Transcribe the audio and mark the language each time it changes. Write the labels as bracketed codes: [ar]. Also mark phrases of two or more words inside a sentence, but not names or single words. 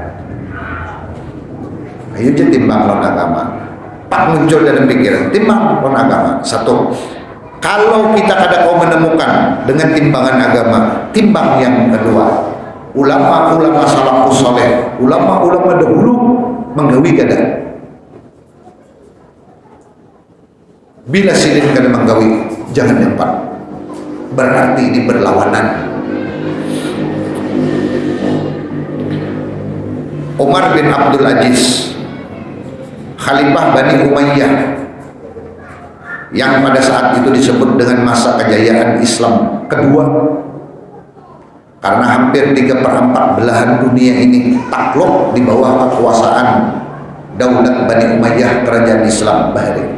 [bjn] Ayo je timbang lawan agama. Pak muncul dalam pikiran timbang lawan agama. Satu, kalau kita kada kau menemukan dengan timbangan agama, timbang yang kedua. Ulama-ulama salafus saleh, ulama-ulama dahulu menggawi kada. Bila sidin kada menggawi, jangan dapat. [id] Berarti ini berlawanan. Umar bin Abdul Aziz, Khalifah Bani Umayyah, yang pada saat itu disebut dengan masa kejayaan Islam kedua, karena hampir 3/4 belahan dunia ini takluk di bawah kekuasaan daulat Bani Umayyah, kerajaan Islam Bahrain.